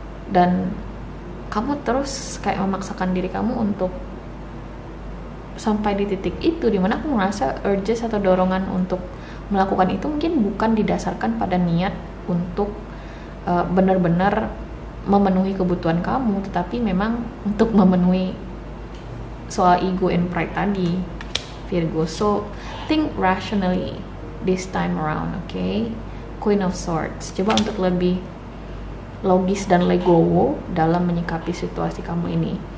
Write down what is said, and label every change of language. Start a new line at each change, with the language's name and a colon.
Indonesian: Dan kamu terus kayak memaksakan diri kamu untuk sampai di titik itu, dimana aku merasa urges atau dorongan untuk melakukan itu mungkin bukan didasarkan pada niat untuk benar-benar memenuhi kebutuhan kamu, tetapi memang untuk memenuhi soal ego and pride tadi, Virgo.
English: So think rationally this time around, okay?
Indonesian: Queen of Swords, coba untuk lebih logis dan legowo dalam menyikapi situasi kamu ini.